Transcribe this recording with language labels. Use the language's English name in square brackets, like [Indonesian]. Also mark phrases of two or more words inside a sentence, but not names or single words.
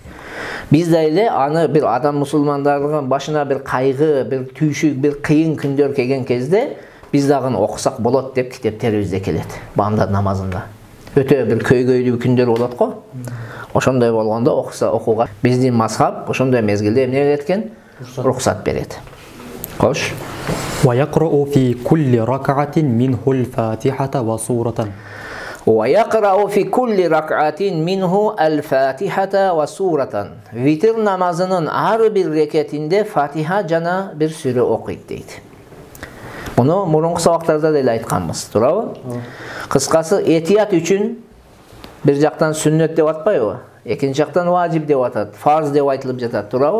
[Kyrgyz] Биз да эле аны бир адам мусулмандардын башына бир кайгы, бир түйшүк, бир кыйын күндөр келген кезде биз дагы окусак болот деп китептерибизде келет. Баамдат намазында. Өтө бир көйгөйлүү күндөр болот го. Ошондой болгондо окууга биздин мазхаб ошондой мезгилде эмне берет экен? Рухсат берет. Кош. [Arabic] ويقرأ في كل ركعة منه الفاتحة وسورة. ويقرأ في كل ركعة منه الفاتحة وسورة. [Kyrgyz] Витир намазынын ар бир рекетинде Фатиха жана бир сүрө окуйт дейт. Муну мурунку сабактарда деле айтканбыз, туурабы? Кыскасы этият үчүн бир жактан сүннөт деп атпайбы? Экинчи жактан важип деп атат, фарз деп айтылып жатат, туурабы?